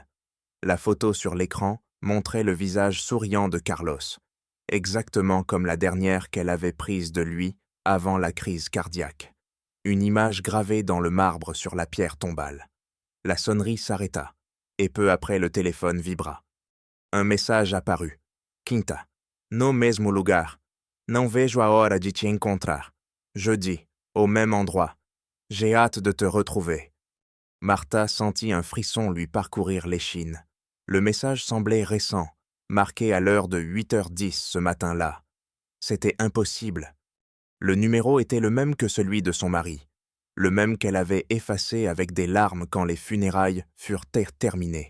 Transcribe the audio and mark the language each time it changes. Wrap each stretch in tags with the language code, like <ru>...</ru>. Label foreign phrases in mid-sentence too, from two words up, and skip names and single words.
<fr>La photo sur l'écran montrait le visage souriant de Carlos, exactement comme la dernière qu'elle avait prise de lui avant la crise cardiaque. Une image gravée dans le marbre sur la pierre tombale. La sonnerie s'arrêta, et peu après le téléphone vibra. Un message apparut.</fr> <pt>Quinta, no mesmo lugar. Não vejo a hora de te encontrar.</pt> <fr>Jeudi, au même endroit. J'ai hâte de te retrouver. Martha sentit un frisson lui parcourir l'échine. Le message semblait récent, marqué à l'heure de 8h10 ce matin-là. C'était impossible. Le numéro était le même que celui de son mari, le même qu'elle avait effacé avec des larmes quand les funérailles furent terminées.</fr>